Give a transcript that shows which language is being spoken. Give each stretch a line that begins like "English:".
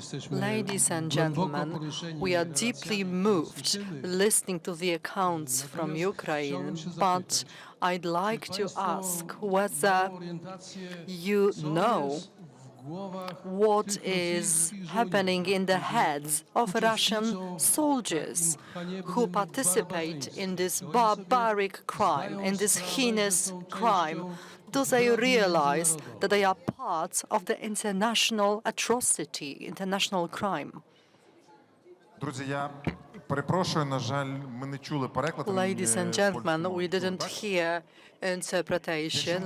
English: Ladies and gentlemen, we are deeply moved listening to the accounts from Ukraine, but I'd like to ask whether you know what is happening in the heads of Russian soldiers who participate in this barbaric crime, in this heinous crime. Do they realize that they are part of the international atrocity, international crime?
Ukrainian: Друзі, я перепрошую, на жаль, ми не чули переклад.
English: Ladies and gentlemen, we didn't hear interpretation.